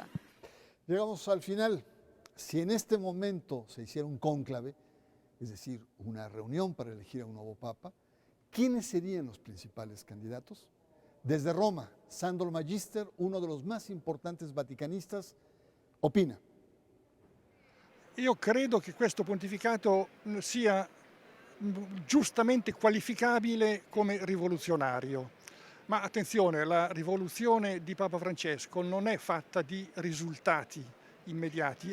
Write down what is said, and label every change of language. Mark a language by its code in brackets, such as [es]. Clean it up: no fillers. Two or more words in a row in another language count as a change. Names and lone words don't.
[es] Llegamos al final. Si en este momento se hiciera un cónclave, es decir, una reunión para elegir a un nuevo Papa, ¿quiénes serían los principales candidatos? Desde Roma, Sandro Magister, uno de los más importantes vaticanistas, opina. [it] Io credo che questo pontificato sia giustamente qualificabile come rivoluzionario. Ma attenzione, la rivoluzione di Papa Francesco non è fatta di risultati immediati.